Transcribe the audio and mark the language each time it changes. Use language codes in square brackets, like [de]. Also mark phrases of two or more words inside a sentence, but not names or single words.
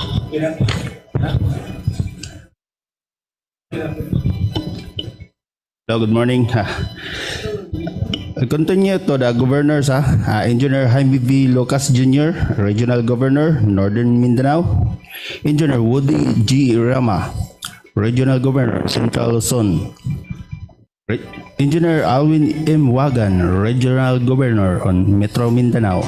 [en] Hello, good morning. I'll continue to the governors, Engineer Jaime V. Lucas Jr., Regional Governor, Northern Mindanao. Engineer Woody G. Rama, Regional Governor, Central Luzon. Engineer Alwin M. Wagan, Regional Governor on Metro Mindanao.